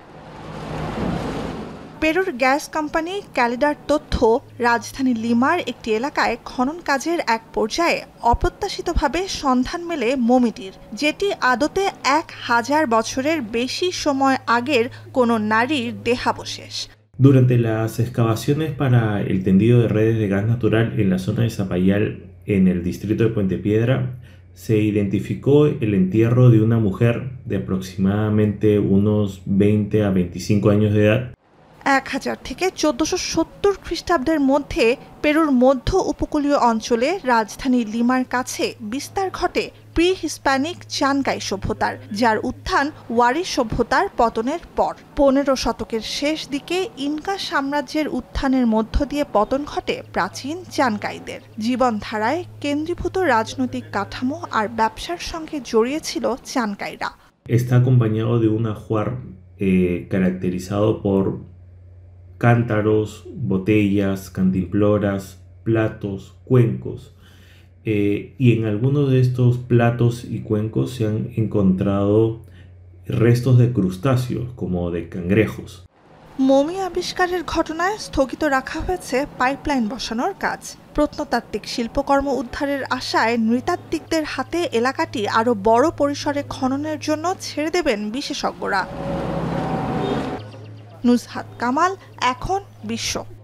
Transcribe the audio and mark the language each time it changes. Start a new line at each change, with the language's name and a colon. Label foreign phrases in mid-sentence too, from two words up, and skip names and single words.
Bangla: পেরুর গ্যাস কোম্পানি ক্যালিডার তথ্য, রাজধানী লিমার একটি এলাকায় খনন কাজের এক পর্যায়ে অপ্রত্যাশিতভাবে সন্ধান মেলে মমিটির, যেটি আদতে 1000 বছরের বেশি সময় আগের কোনো নারীর দেহাবশেষ।
Spanish: Durante las excavaciones para el tendido de redes de gas natural en la zona de Zapallar, en el distrito de Puente Piedra, se identificó el entierro de una mujer de aproximadamente unos 20 a 25 años de edad.
Bangla: 1000 থেকে 1470 খ্রিস্টাব্দের মধ্যে পেরুর মধ্য উপকূলীয় অঞ্চলে রাজধানী লিমার কাছে বিস্তার ঘটে প্রি হিস্প্যানিক চানকাই সভ্যতার, যার উত্থান ওয়ারি সভ্যতার পতনের পর। 15 শতকের শেষ দিকে ইনকা সাম্রাজ্যের উত্থানের মধ্য দিয়ে পতন ঘটে প্রাচীন চানকাইদের। জীবনধারায় কেন্দ্রীভূত রাজনৈতিক কাঠামো আর ব্যবসার সঙ্গে জড়িয়ে ছিল চানকাইরা।
Spanish: Está acompañado de un ajuar caracterizado por cántaros, botellas, cantimploras, platos, cuencos. Y en algunos de estos platos y cuencos se han encontrado restos de crustáceos, como de cangrejos.
Bangla: মমি আবিষ্কারের ঘটনায় স্থগিত রাখা হয়েছে পাইপলাইন বসানোর কাজ। প্রত্নতাত্ত্বিক শিল্পকর্ম উদ্ধারের আশায় নৃতাত্ত্বিকদের হাতে এলাকাটি আরও বড় পরিসরে খননের জন্য ছেড়ে দেবেন বিশেষজ্ঞরা। নুজহাত কামাল, এখন বিশ্ব।